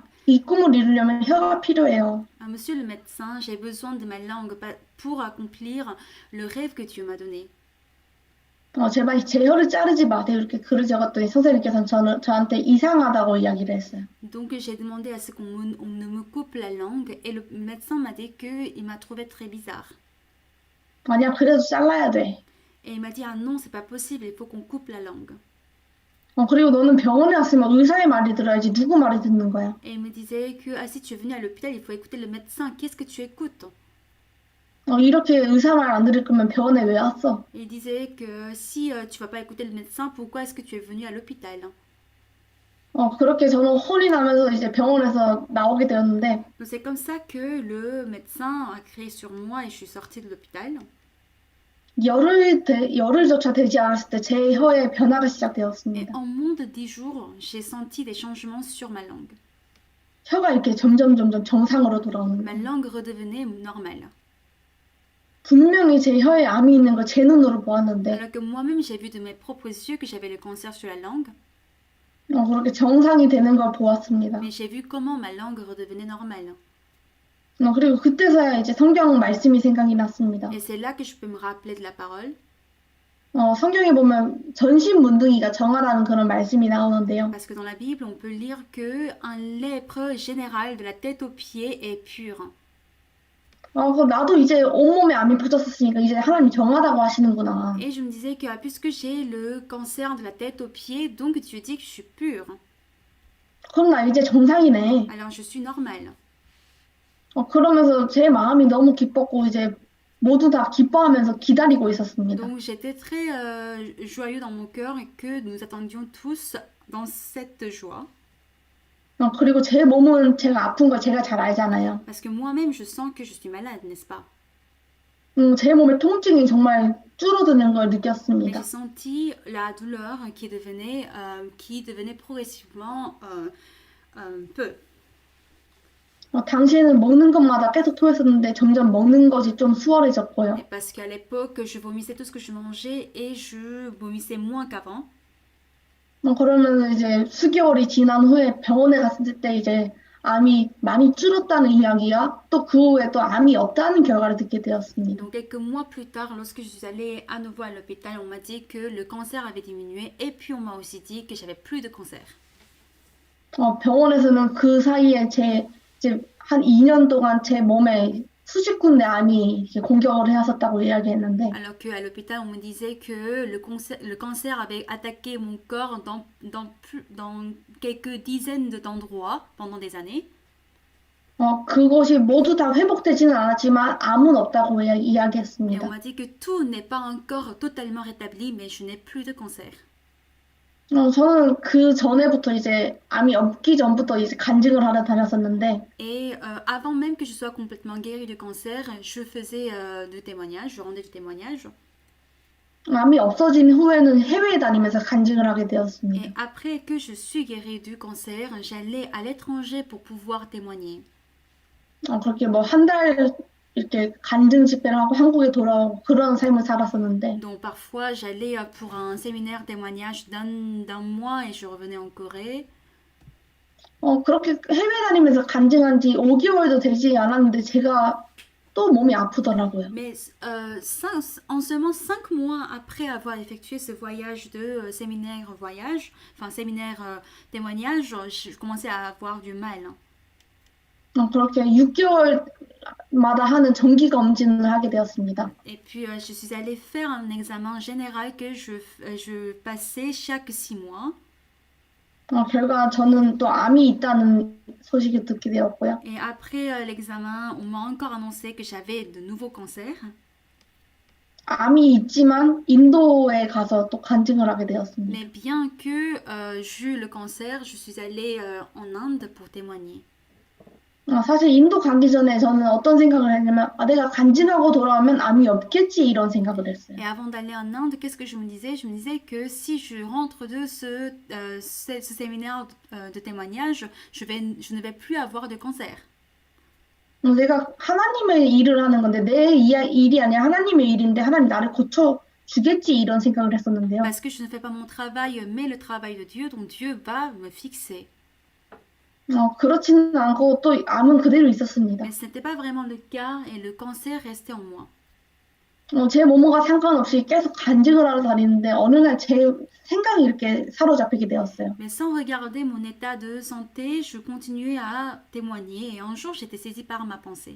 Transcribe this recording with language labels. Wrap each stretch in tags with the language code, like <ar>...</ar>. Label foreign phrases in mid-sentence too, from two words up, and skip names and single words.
<ko>이 꿈을 이루려면 혀가 필요해요.</ko> <fr>Monsieur le médecin, j'ai besoin de ma langue pour accomplir le rêve que Dieu m'a donné.</fr> <ko>제발 제 혀를 자르지 마세요. 이렇게 글을 적었더니 선생님께서는 저한테 이상하다고 이야기를 했어요.</ko> <fr>Donc j'ai demandé à ce qu'on ne me coupe la langue et le médecin m'a dit qu'il m'a trouvé très bizarre.</fr> <ko>아니야, 그래도 잘라야 돼.</ko> <fr>Et il m'a dit ah non, c'est pas possible, il faut qu'on coupe la langue.</fr> <ko>그리고 너는 병원에 왔으면 의사의 말이 들어야지 누구 말을 듣는 거야?</ko> <fr>Et il me disait que si tu es venu à l'hôpital, il faut écouter le médecin. Qu'est-ce que tu écoutes?</fr> <ko>이렇게 의사 말 안 들을 거면 병원에 왜 왔어?</ko> <fr>Il disait que si tu vas pas écouter le médecin, pourquoi est-ce que tu es venu à l'hôpital?</fr> <ko>그렇게 저는 혼이 나면서 이제 병원에서 나오게 되었는데,</ko> <fr>Donc c'est comme ça que le médecin a crié sur moi et je suis sortie de l'hôpital.</fr> <ko>열흘조차 되지 않았을 때 제 혀에 변화가</ko> <fr>Et</fr> <ko>시작되었습니다.</ko> <fr>en moins de 10 jours, j'ai senti des changements sur ma langue.</fr> <ko>혀가 이렇게 점점 정상으로 돌아오는</ko> <fr>Ma</fr> <ko>거예요.</ko> <fr>langue redevenait normale.</fr> <ko>분명히 제 혀에 암이 있는 걸 제 눈으로 보았는데,</ko> <fr>Alors que moi-même, j'ai vu de mes propres yeux que j'avais le cancer sur la langue.</fr> <ko>그렇게 정상이 되는 걸 보았습니다.</ko> <fr>Mais j'ai vu comment ma langue redevenait normale.</fr> <ko>그리고 그때서야 이제 성경 말씀이 생각이 났습니다.</ko> <fr>Et c'est là que je peux me rappeler de la parole.</fr> <ko>성경에 보면 전신문둥이가 정하라는 그런 말씀이 나오는데요.</ko> <fr>Parce que dans la Bible, on peut lire que un lèpre général de la tête aux pieds est pur.</fr> <ko>그럼 나도 이제 온몸에 암이 퍼졌었으니까 이제 하나님 정하다고 하시는구나.</ko> <fr>Et je me disais que puisque j'ai le cancer de la tête aux pieds, donc Dieu dit que je suis pure.</fr> <ko>그럼 나 이제 정상이네.</ko> <fr>Alors je suis normale.</fr> <ko>그러면서 제 마음이 너무 기뻤고 이제 모두 다 기뻐하면서 기다리고 있었습니다.</ko> <fr>Donc j'étais très joyeux dans mon cœur et que nous attendions tous dans cette joie.</fr> <ko>그리고 제 몸은 제가 아픈 걸 제가 잘 알잖아요.</ko> <fr>Parce que moi-même, je sens que je suis malade, n'est-ce pas?</fr> <ko>제 몸의 통증이 정말 줄어드는 걸</ko> <fr>Mais j'ai</fr> <ko>느꼈습니다.</ko> <fr>senti la douleur qui devenait progressivement peu.</fr> <ko>당시에는 먹는 것마다 계속 토했었는데 점점 먹는 것이 좀 수월해졌고요.</ko> <fr>Et parce qu'à l'époque, je vomissais tout ce que je mangeais et je vomissais moins qu'avant.</fr> <ko>그러면 이제 수개월이 지난 후에 병원에 갔을 때 이제 암이 많이 줄었다는 이야기야 또 그 후에 또 암이 없다는 결과를 듣게 되었습니다.</ko> <fr>Donc quelques mois plus tard, lorsque je suis allée à nouveau à l'hôpital, on m'a dit que le cancer avait diminué et puis on m'a aussi dit que j'avais plus de cancer.</fr> <ko>병원에서는 그 사이에 이제 한 2년 동안 제 몸에 수십 군데 암이 이렇게 공격을 해왔었다고 이야기했는데,</ko> <fr>Alors qu'à l'hôpital, on me disait que le cancer avait attaqué mon corps dans quelques dizaines d'endroits pendant des années.</fr> <ko>그것이 모두 다 회복되지는 않았지만 암은 없다고</ko> <fr>Et on</fr> <ko>이야기했습니다.</ko> <fr>m'a dit que tout n'est pas encore totalement rétabli, mais je n'ai plus de cancer.</fr> <ko>저는 그 전에부터 이제 암이 없기 전부터 이제 간증을 하러 다녔었는데,</ko> <fr>Et avant même que je sois complètement guérie du cancer, je faisais du témoignage, je rendais du témoignage.</fr> <ko>암이 없어진 후에는 해외에 다니면서 간증을 하게</ko> <fr>Et</fr> <ko>되었습니다.</ko> <fr>après que je suis guérie du cancer, j'allais à l'étranger pour pouvoir témoigner.</fr> <ko>그렇게 뭐 한 달 이렇게 간증 집회를 하고 한국에 돌아오고 그런 삶을 살았었는데,</ko> <fr>Donc parfois, j'allais pour un séminaire témoignage d'un mois et je revenais en Corée.</fr> <ko>그렇게 해외 다니면서 간증한 지 5개월도 되지 않았는데 제가 또 몸이 아프더라고요.</ko> <fr>Mais en seulement 5 mois après avoir effectué ce voyage de séminaire-voyage, enfin séminaire témoignage, je commençais à avoir du mal.</fr> <ko>그렇게 6개월마다 하는 정기 검진을 하게 되었습니다.</ko> <fr>Et puis je suis allée faire un examen général que je passais chaque 6 mois.</fr> <ko>결과 저는 또 암이 있다는 소식을 듣게 되었고요.</ko> <fr>Et après l'examen, on m'a encore annoncé que j'avais de nouveaux cancers.</fr> <ko>암이 있지만 인도에 가서 또 간증을 하게 되었습니다.</ko> <fr>Mais bien que j'eus le cancer, je suis allée en Inde pour témoigner.</fr> <ko>사실 인도 가기 전에 저는 어떤 생각을 했냐면 내가 간증하고 돌아오면 암이 없겠지 이런 생각을 했어요.</ko> <fr>Et avant d'aller en Inde, qu'est-ce que je me disais? Je me disais que si je rentre de ce séminaire de témoignage, je ne vais plus avoir de cancer.</fr> <ko>내가 하나님의 일을 하는 건데 내 일이 아니라 하나님의 일인데 하나님 나를 고쳐 주겠지 이런 생각을 했었는데요.</ko> <fr>Parce que je ne fais pas mon travail, mais le travail de Dieu, donc Dieu va me fixer.</fr> <ko>그렇지는 않고 또 암은 그대로 있었습니다.</ko> <fr>Mais ce n'était pas vraiment le cas et le cancer restait en moi.</fr> <ko>제 몸과 상관없이 계속 간증을 하러 다니는데 어느 날 제 생각이 이렇게 사로잡히게 되었어요.</ko> <fr>Mais sans regarder mon état de santé, je continuais à témoigner et un jour j'étais saisie par ma pensée.</fr>